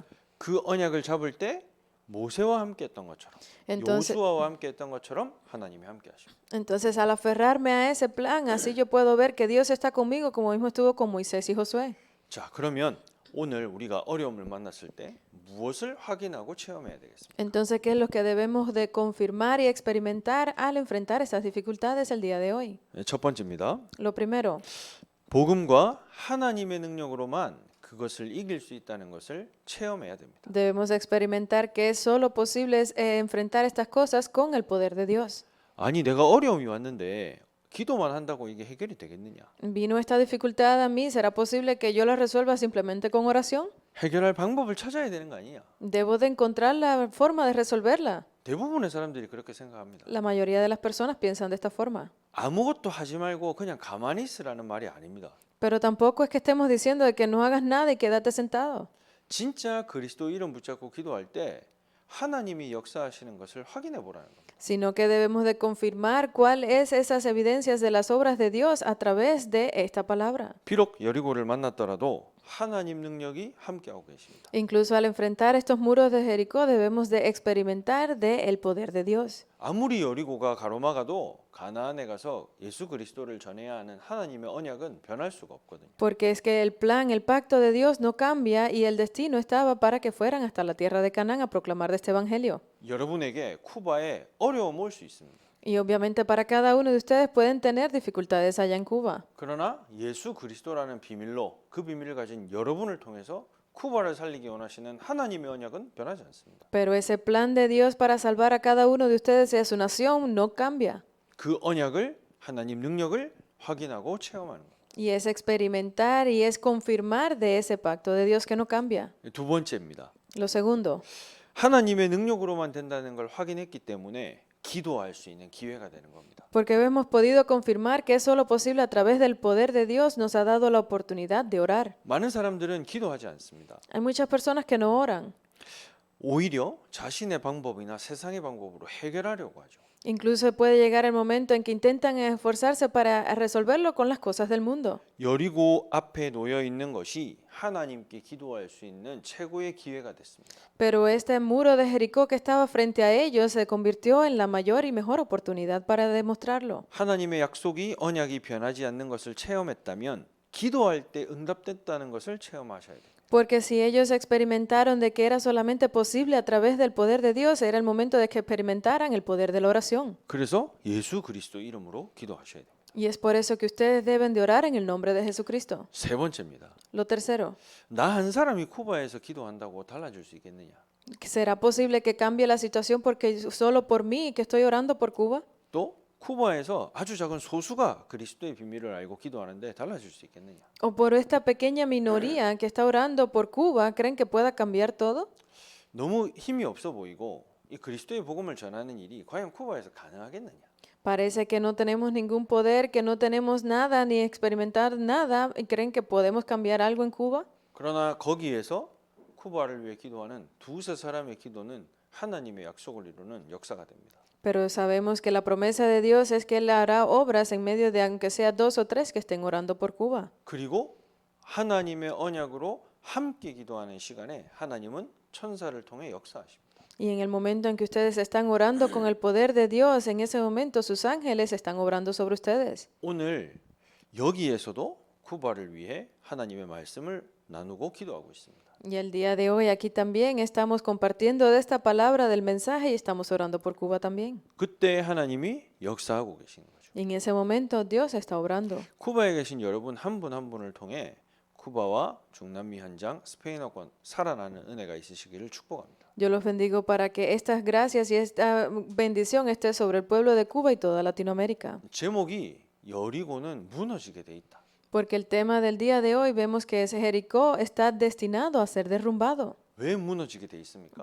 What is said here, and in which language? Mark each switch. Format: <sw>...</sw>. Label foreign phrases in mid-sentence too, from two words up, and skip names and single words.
<ko>그 언약을 잡을 때 모세와 함께 했던 것처럼</ko> <es>Entonces,</es> <ko>여호수아와 함께 했던 것처럼 하나님이 함께 하십니다.</ko> <es>entonces al aferrarme a ese plan, así yo puedo ver que Dios está conmigo como mismo estuvo con Moisés y Josué.</es> <ko>자, 그러면 오늘 우리가 어려움을 만났을 때 무엇을 확인하고 체험해야 되겠습니까?</ko> <es>Entonces, ¿qué es lo que debemos de confirmar y experimentar al enfrentar estas dificultades el día de hoy?</es> <ko>첫 번째입니다.</ko> <es>Lo primero,</es> <ko>복음과 하나님의 능력으로만 그것을 이길 수 있다는 것을 체험해야 됩니다.</ko> <es>debemos de experimentar que es solo posible enfrentar estas cosas con el poder de Dios.</es> <ko>아니, 내가 어려움이 왔는데 기도만 한다고 이게 해결이 되겠느냐?</ko> <es>Vino esta dificultad a mí, ¿será posible que yo la resuelva simplemente con oración?</es> <ko>해결할 방법을 찾아야 되는 거 아니냐?</ko> <es>Debo de encontrar la forma de resolverla.</es> <ko>대부분의 사람들이 그렇게 생각합니다.</ko> <es>La mayoría de las personas piensan de esta forma.</es> <ko>아무것도 하지 말고 그냥 가만히 있으라는 말이 아닙니다.</ko> <es>Pero tampoco es que estemos diciendo de que no hagas nada y quédate sentado.</es> <ko>진짜 그리스도 이름 붙잡고 기도할 때 하나님이 역사하시는 것을 확인해 보라는 겁니다.</ko> <es>Sino que debemos de confirmar cuál es esas evidencias de las obras de Dios a través de esta palabra.</es> <ko>비록 여리고를 만났더라도 하나님 능력이 함께하고 계십니다.</ko> <es>Incluso al enfrentar estos muros de Jericó debemos de experimentar del poder de Dios.</es> <ko>아무리 여리고가 가로막아도 가나안에 가서 예수 그리스도를 전해야 하는 하나님의 언약은 변할 수가 없거든요.</ko> <es>Porque es que el plan, el pacto de Dios no cambia y el destino estaba para que fueran hasta la tierra de Canaán a proclamar de este evangelio.</es> <ko>여러분에게 쿠바에 어려움 올 수 있습니다.</ko> <es>Y obviamente para cada uno de ustedes pueden tener dificultades allá en Cuba.</es> <ko>그러나 예수 그리스도라는 비밀로 그 비밀을 가진 여러분을 통해서 쿠바를 살리기 원하시는 하나님의 언약은 변하지 않습니다.</ko> <es>Pero ese plan de Dios para salvar a cada uno de ustedes y a su nación no cambia.</es> <ko>그 언약을 하나님 능력을 확인하고 체험하는 것.</ko> <es>Y es experimentar y es confirmar de ese pacto de Dios que no cambia.</es> <ko>두 번째입니다.</ko> <es>Lo segundo,</es> <ko>하나님의 능력으로만 된다는 걸 확인했기 때문에 기도할 수 있는 기회가 되는 겁니다.</ko> <es>porque hemos podido confirmar que es solo posible a través del poder de Dios, nos ha dado la oportunidad de orar.</es> <ko>많은 사람들은 기도하지 않습니다.</ko> <es>Hay muchas personas que no oran.</es> <ko>오히려 자신의 방법이나 세상의 방법으로 해결하려고 하죠.</ko> <es>Incluso puede llegar el momento en que intentan esforzarse para resolverlo con las cosas del mundo.</es> <ko>여리고 앞에 놓여 있는 것이 하나님께 기도할 수 있는 최고의 기회가 됐습니다.</ko> <es>Pero este muro de Jericó que estaba frente a ellos se convirtió en la mayor y mejor oportunidad para demostrarlo.</es> <ko>하나님의 약속이 언약이 변하지 않는 것을 체험했다면 기도할 때 응답됐다는 것을 체험하셔야 돼요.</ko> <es>Porque si ellos experimentaron de que era solamente posible a través del poder de Dios, era el momento de que experimentaran el poder de la oración.</es> <ko>그래서 예수 그리스도 이름으로 기도하셔야 돼요.</ko> <es>Y es por eso que ustedes deben de orar en el nombre de Jesucristo.</es> <ko>세 번째입니다.</ko> <es>Lo tercero,</es> <ko>나 한 사람이 쿠바에서 기도한다고 달라질 수 있겠느냐?</ko> <es>¿será posible que cambie la situación porque solo por mí que estoy orando por Cuba?</es> <ko>또 쿠바에서 아주 작은 소수가 그리스도의 비밀을 알고 기도하는데 달라질 수 있겠느냐?</ko> <es>¿O por esta pequeña minoría que está orando por Cuba, creen que pueda cambiar todo?</es> <ko>너무 힘이 없어 보이고 이 그리스도의 복음을 전하는 일이 과연 쿠바에서 가능하겠느냐?</ko> <es>Parece que no tenemos ningún poder, que no tenemos nada ni experimentar nada y creen que podemos cambiar algo en Cuba.</es> <ko>그러나 거기에서 쿠바를 위해 기도하는 두세 사람의 기도는 하나님의 약속을 이루는 역사가 됩니다.</ko> <es>Pero sabemos que la promesa de Dios es que Él hará obras en medio de aunque sea 2 o 3 que estén orando por Cuba.</es> <ko>그리고 하나님의 언약으로 함께 기도하는 시간에 하나님은 천사를 통해 역사하십니다.</ko> <es>Y en el momento en que ustedes están orando con el poder de Dios, en ese momento sus ángeles están obrando sobre ustedes.</es> <ko>오늘 여기에서도 쿠바를 위해 하나님의 말씀을 나누고 기도하고 있습니다.</ko> <es>Y el día de hoy aquí también estamos compartiendo de esta palabra del mensaje y estamos orando por Cuba también.</es> <ko>그때 하나님이 역사하고 계시는 거죠.</ko> <es>Y en ese momento Dios está obrando.</es> <ko>쿠바에 계신 여러분 한 분 한 분을 통해 쿠바와 중남미 현장 스페인어권 살아나는 은혜가 있으시기를 축복합니다.</ko> <es>Yo los bendigo para que estas gracias y esta bendición esté sobre el pueblo de Cuba y toda Latinoamérica.</es> <ko>제목이 여리고는 무너지게 돼 있다.</ko> <es>Porque el tema del día de hoy vemos que ese Jericó está destinado a ser derrumbado.</es> <ko>왜 무너지게 돼 있습니까?</ko>